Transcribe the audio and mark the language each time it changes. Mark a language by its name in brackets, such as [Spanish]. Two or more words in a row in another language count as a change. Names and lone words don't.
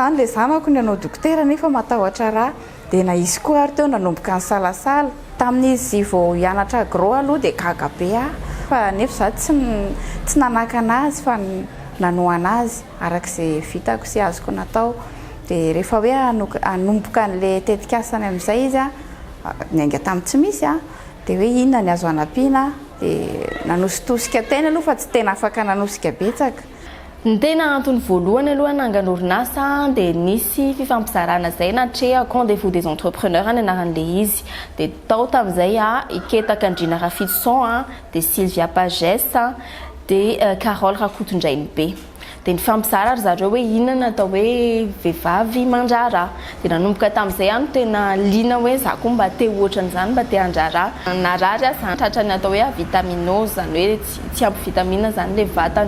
[Malagasy] zany ilay zanako ny hanao dokotera nefa matahotra raha dia na izy koa ary teo nanomboka ny salasala tamin'izy vao hianatra agro aloha dia gaga be fa nefa za tsy nanaka anazy fa nanoa anazy arak'izay vitako sy azoko natao dia rehefa hoe hanomboka an'ilay tetikasany amin'izay izy niainga tamin'ny tsy misy dia hoe inona ny azo anampiana dia nanositosika tena aloha fa tsy tena afaka nanosika betsaka. Ny tena antony voalohany aloha nangana orinasa dia nisy fifampizarana izay natrea rendez-vous des entrepreneurs ny anaran'ilay izy dia tao tamin'izay Iketaka Andrina Rafidson dia Sylvia Pages dia Carole Rakotondrainy be dia nifampizara ry zareo hoe inona atao hoe vehivavy mandrara dia nanomboka tamin'izay no tena liana hoe za koa mba te ohatran'izany mba te handrara narary zany tratrany atao hoe avitaminose zany hoe tsy ampy vitamina zany ilay vatany